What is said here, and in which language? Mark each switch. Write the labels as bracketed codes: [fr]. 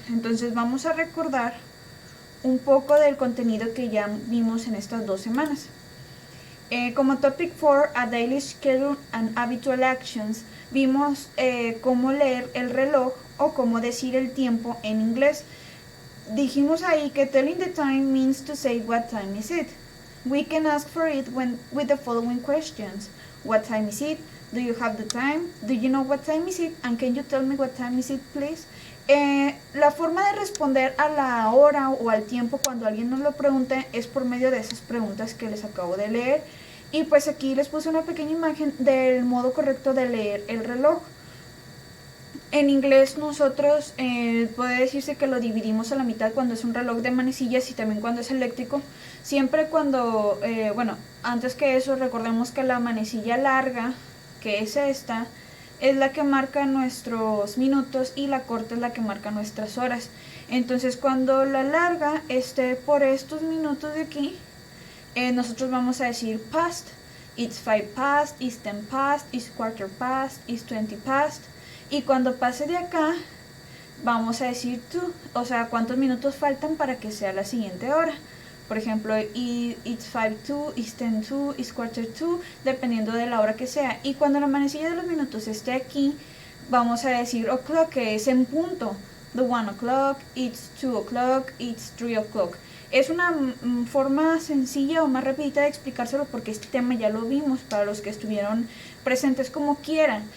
[es] Entonces vamos a recordar un poco del contenido que ya vimos en estas 2 semanas. Como Topic 4, [en] A Daily Schedule and Habitual Actions, [es] vimos cómo leer el reloj o cómo decir el tiempo en inglés. Dijimos ahí que [en] telling the time means to say what time is it. We can ask for it with the following questions. What time is it? Do you have the time? Do you know what time is it? And can you tell me what time is it, please? [es] La forma de responder a la hora o al tiempo cuando alguien nos lo pregunte es por medio de esas preguntas que les acabo de leer. Y pues aquí les puse una pequeña imagen del modo correcto de leer el reloj. En inglés nosotros puede decirse que lo dividimos a la mitad cuando es un reloj de manecillas y también cuando es eléctrico. Siempre cuando, antes que eso recordemos que la manecilla larga, que es esta, es la que marca nuestros minutos y la corta es la que marca nuestras horas. Entonces cuando la larga esté por estos minutos de aquí, nosotros vamos a decir past. [en] It's 5 past, it's 10 past, it's quarter past, it's 20 past. [es] Y cuando pase de acá, vamos a decir to, o sea, cuántos minutos faltan para que sea la siguiente hora. Por ejemplo, [en] it's 5 to, it's 10 to, it's quarter to, [es] dependiendo de la hora que sea. Y cuando la manecilla de los minutos esté aquí, vamos a decir o'clock, que es en punto. [en] The 1 o'clock, it's 2 o'clock, it's 3 o'clock. [es] Es una forma sencilla o más rapidita de explicárselo porque este tema ya lo vimos para los que estuvieron presentes como quieran.